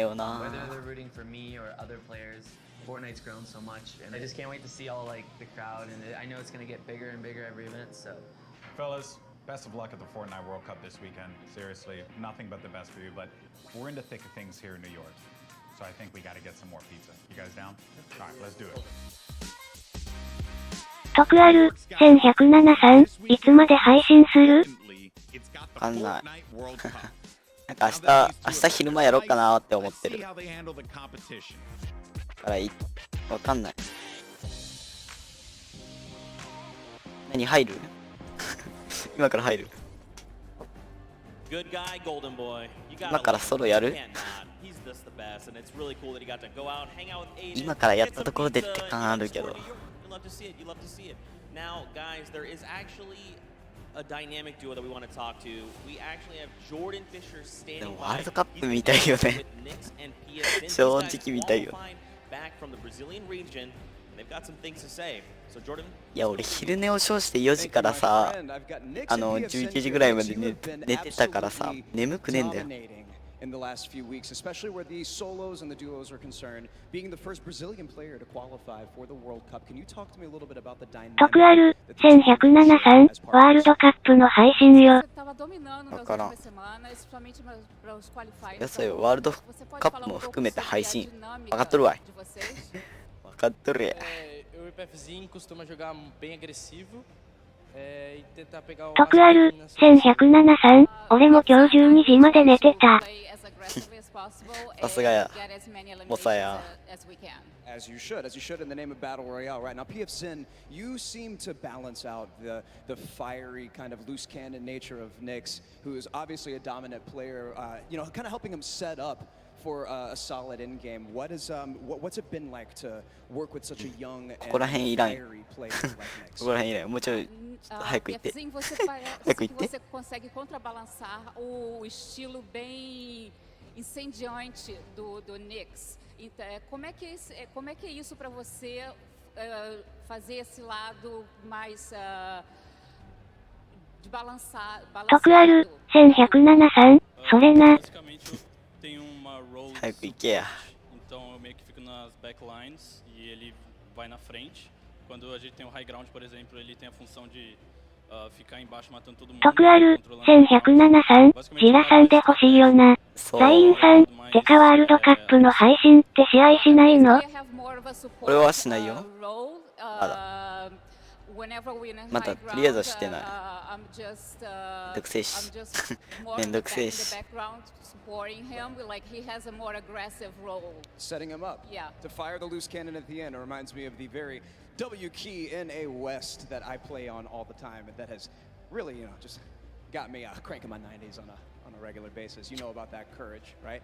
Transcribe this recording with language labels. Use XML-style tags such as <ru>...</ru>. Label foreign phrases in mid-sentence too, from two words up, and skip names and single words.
<en>whether they're rooting for me or other players. Fortnite's grown so much, and I just can't wait to see all like the crowd. And I know it's gonna get bigger and bigger every event. So, Fellas, best of luck at the Fortnite World Cup this weekend. Seriously, nothing but the best for you. But we're in the thick of things here in New York, so I think we got to get some more pizza. You guys down? All right, let's do it.</en> <ja>徳ある、1107さん、いつまで配信する？わかんない。なんか明日昼間やろうかなって思ってる。からわかんない。何入る？今から入る？今からソロやる？今からやったところでって感あるけど。</ja> <en>Now, guys, there is actually a dynamic duo that we want to talk to. We actually have Jordan Fisher standing by.</en> <ja>ワールドカップみたいよね。正直みたいよ。</ja> <en>Back from the Brazilian region, they've got some things to say. So, Jordan.</en> <ja>いや、俺昼寝を称して4時からさ、11時ぐらいまで寝てたからさ、眠くねえんだよ。</ja> <en>In the last few weeks, especially where the solos and the duos are concerned, being the first Brazilian player to qualify for the World Cup. Can you talk to me a little bit about the dynamic?</en> <ja>徳ある、1107さん、ワールドカップの配信よ。わからん。いや、そうよ、ワールドカップも含めて配信。分かっとるわい。分かっとるや。</ja> <pt>Eu e o PFzinho costuma jogar bem agressivo.</pt> <ja>徳ある、1107さん、俺も今日12時まで寝てた。さすがや。ボサや。</ja> <en>As you should in the name of Battle Royale. Right now, PFZin, you seem to balance out the fiery kind of loose cannon nature of Nyx, who is obviously a dominant player, kind of helping him set up for a solid end game. What's it been like to work with such a young and fiery player like Nyx?</en> <ja>ここら辺いらん。もうちょい早く行って。早く行って。</ja> <pt>Você consegue contrabalançar o estilo bem incendiante do Nyx. Então, como é que é isso para você fazer esse lado mais de balançar?</pt> <ja>徳ある、1107さん、それな。</ja> <pt>Tem uma role então eu meio que fico nas backlines e ele vai na frente. Quando a gente tem o</pt> <en>high ground,</en> <pt>por exemplo, ele tem a função de ficar embaixo matando todo mundo.</pt> <ja>徳ある、1107さん、ジラさんで欲しいよな。ザインさん、てかワールドカップの配信って試合しないの？俺はしないよ。まだとりあえずはしてない。めんどくせえし。めんどくせえし。</ja> <en>Setting him up to fire the loose cannon at the end. It reminds me of the very W key in a West that I play on all the time, and that has really, just got me cranking my 90s on a regular basis. You know about that courage, right?</en>